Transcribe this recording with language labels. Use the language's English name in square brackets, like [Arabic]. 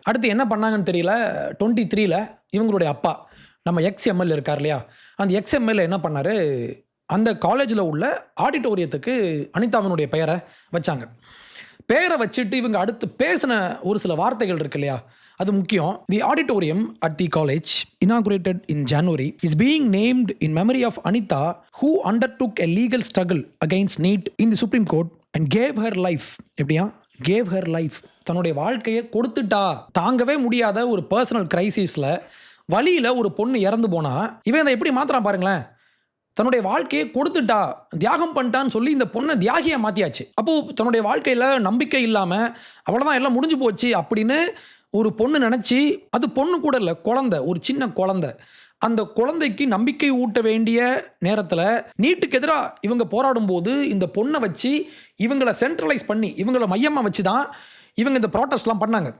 [Tamil] அடுத்து என்ன பண்ணாங்கன்னு தெரியல. 23 இவங்களுடைய அப்பா, நம்ம எக்ஸ்எம்எல்ஏ இருக்கார் இல்லையா, அந்த எக்ஸ்எம்எல்ஏ என்ன பண்ணார், அந்த காலேஜில் உள்ள ஆடிட்டோரியத்துக்கு அனிதாவினுடைய பெயரை வச்சாங்க. பெயரை வச்சுட்டு இவங்க அடுத்து பேசின ஒரு சில வார்த்தைகள் இருக்கு இல்லையா, அது முக்கியம். [English] The auditorium at the college inaugurated in January is being named in memory of Anita, who undertook a legal struggle against NEET in the Supreme Court and gave her life. [Tamil] எப்படியா? [English] gave her life. [Tamil] தன்னுடைய வாழ்க்கையை கொடுத்துட்டா. தாங்கவே முடியாத ஒரு personal கிரைசிஸில், வழியில் ஒரு பொண்ணு இறந்து போனா இவன் அதை எப்படி மாத்திரான் பாருங்களேன். தன்னுடைய வாழ்க்கையை கொடுத்துட்டா, தியாகம் பண்ணிட்டான்னு சொல்லி இந்த பொண்ணை தியாகியை மாற்றியாச்சு. அப்போது தன்னுடைய வாழ்க்கையில் நம்பிக்கை இல்லாமல் அவ்வளோதான், எல்லாம் முடிஞ்சு போச்சு அப்படின்னு ஒரு பொண்ணு நினச்சி, அது பொண்ணு கூட இல்லை, குழந்தை, ஒரு சின்ன குழந்தை, அந்த குழந்தைக்கு நம்பிக்கை ஊட்ட வேண்டிய நேரத்தில் நீட்டுக்கு எதிராக இவங்க போராடும்போது இந்த பொண்ணை வச்சு இவங்களை சென்ட்ரலைஸ் பண்ணி, இவங்களை மையமாக வச்சு தான் இவங்க இந்த ப்ராட்டஸ்ட்லாம் பண்ணாங்க.